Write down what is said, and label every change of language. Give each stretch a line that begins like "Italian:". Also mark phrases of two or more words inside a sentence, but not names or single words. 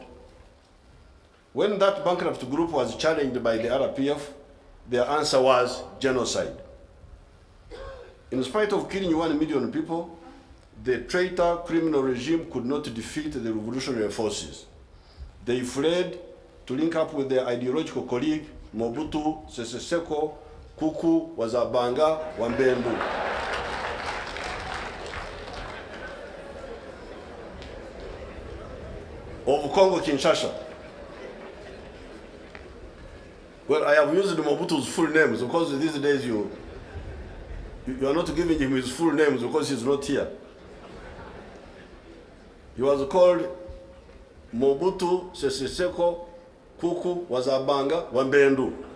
English: When that bankrupt group was challenged by the RPF, their answer was genocide. In spite of killing 1 million people, the traitor criminal regime could not defeat the revolutionary forces. They fled to link up with their ideological colleague, Mobutu Sese Seko, Kuku, Wazabanga, Wambendu. Of Congo Kinshasa. Well, I have used Mobutu's full names because these days you are not giving him his full names because he's not here. He was called Mobutu Sese Seko Kuku Wazabanga Wambendu.